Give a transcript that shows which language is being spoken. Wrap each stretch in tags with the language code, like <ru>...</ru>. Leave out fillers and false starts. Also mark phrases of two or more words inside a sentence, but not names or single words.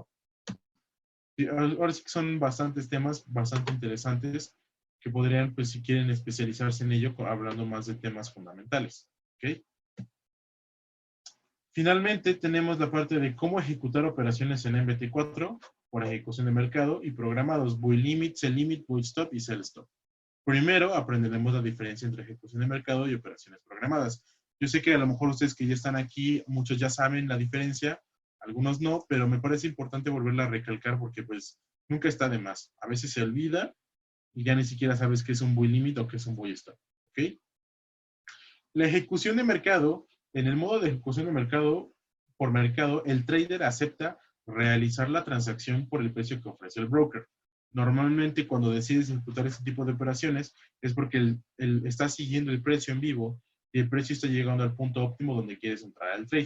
<es>Ahora sí que son bastantes temas bastante interesantes que podrían, pues si quieren especializarse en ello, hablando más de temas fundamentales. ¿Ok? Finalmente, tenemos la parte de cómo ejecutar operaciones en MBT4 por ejecución de mercado y programados</es> <en>buy limit, sell limit, buy stop</en> <es>y</es> <en>sell stop.</en> <es>Primero, aprenderemos la diferencia entre ejecución de mercado y operaciones programadas. Yo sé que a lo mejor ustedes que ya están aquí, muchos ya saben la diferencia, algunos no, pero me parece importante volverla a recalcar porque pues nunca está de más. A veces se olvida y ya ni siquiera sabes qué es un</es> <en>buy limit</en> <es>o qué es un</es> <en>buy stop.</en> <es>¿Ok? La ejecución de mercado, en el modo de ejecución de mercado, por mercado, el trader acepta realizar la transacción por el precio que ofrece el broker. Normalmente cuando decides ejecutar este tipo de operaciones es porque está siguiendo el precio en vivo y el precio está llegando al punto óptimo donde quieres entrar al trade.</es>